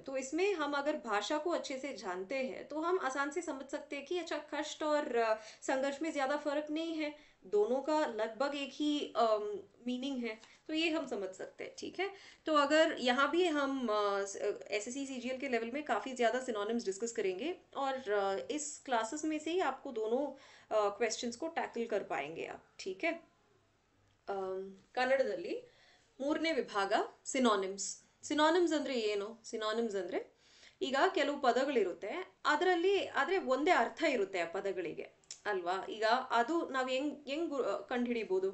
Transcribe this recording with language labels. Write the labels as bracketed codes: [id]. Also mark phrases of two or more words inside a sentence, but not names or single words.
[hi] तो इसमें हम अगर भाषा को अच्छे से जानते हैं तो हम आसान से समझ सकते हैं कि अच्छा, कष्ट और संघर्ष में ज्यादा फर्क नहीं है, दोनों का लगभग एक ही मीनिंग है. तो ये हम समझ सकते हैं, ठीक है? तो अगर यहाँ भी हम एसएससी सीजीएल के लेवल में काफ़ी ज़्यादा [en] synonyms discuss [hi] करेंगे और इस क्लासेस में से ही आपको दोनों क्वेश्चंस को टैकल कर पाएंगे आप, ठीक है? [kn] ಕನ್ನಡದಲ್ಲಿ 3ನೇ ವಿಭಾಗ ಸಿನೋನಿಮ್ಸ್. ಸಿನೋನಿಮ್ಸ್ ಅಂದರೆ ಏನು? ಸಿನೋನಿಮ್ಸ್ ಅಂದರೆ ಈಗ ಕೆಲವು ಪದಗಳಿರುತ್ತೆ, ಆದರೆ ಒಂದೇ ಅರ್ಥ ಇರುತ್ತೆ ಆ ಪದಗಳಿಗೆ, ಅಲ್ವಾ? ಈಗ ಅದು ನಾವು ಹೆಂಗ್ ಕಂಡುಹಿಡಿಬೋದು?